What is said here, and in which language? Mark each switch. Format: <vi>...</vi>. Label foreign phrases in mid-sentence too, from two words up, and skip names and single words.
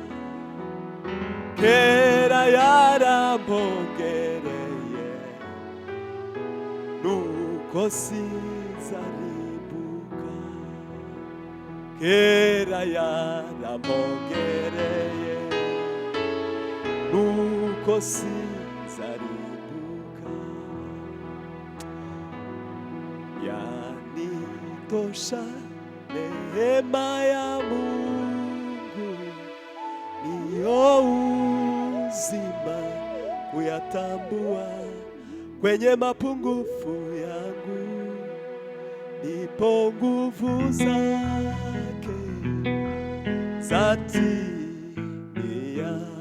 <rw>Kera yaramongereye, nuko sinzarimbuka. Kera yaramongereye, nuko sinzarimbuka.</rw> <sw>Yanitosha neema ya Mungu, niyo uzima kuyatambua kwenye mapungufu yangu, nipo nguvu zake zatimia.</sw>